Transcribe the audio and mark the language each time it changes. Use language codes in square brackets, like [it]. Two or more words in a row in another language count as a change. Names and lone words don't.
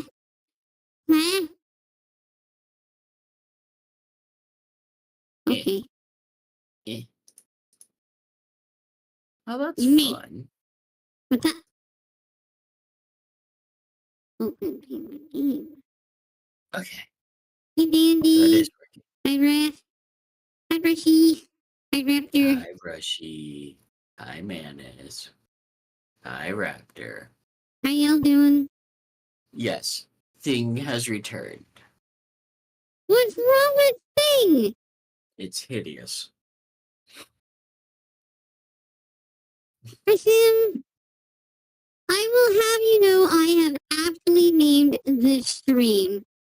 [en] Huh? Okay. Eh. Oh, that's Me. fun. What's that? Open payment game. Okay. Hey, Dandy. So it is working. Hi, Raph. Hi, Brushy. Hi, Raptor. Hi, Brushy. Hi, Manus. Hi, Raptor. How y'all doing? Yes, Thing has returned. What's wrong with Thing? It's hideous. Sim, I will have you know I have aptly named this stream.